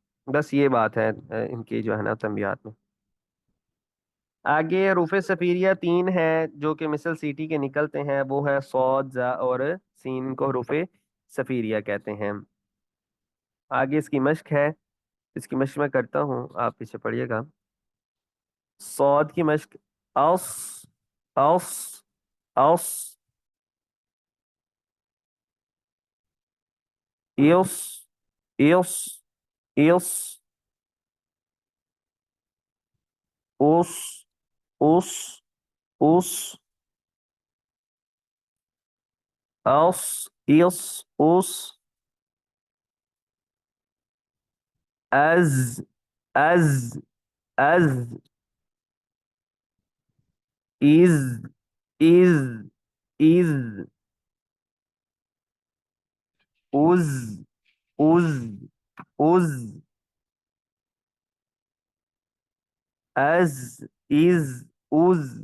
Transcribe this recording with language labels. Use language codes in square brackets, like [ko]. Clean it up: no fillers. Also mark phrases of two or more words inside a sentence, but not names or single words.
[ur] بس یہ بات ہے ان کی جو ہے نا تنبیہات میں۔ آگے حروف صفیریہ 3 ہیں جو کہ مثل سیٹی کے نکلتے ہیں، وہ ہے صاد زا اور سین، کو حروف صفیریہ کہتے ہیں۔ آگے اس کی مشق ہے، اس کی مشق میں کرتا ہوں، آپ پیچھے پڑھیے گا۔ صاد کی مشق، اوس اوس اوس ایوس ایوس ایوس اوس اوس اوس اوس ایوس اوس از از از is is is uz uz uz as is uz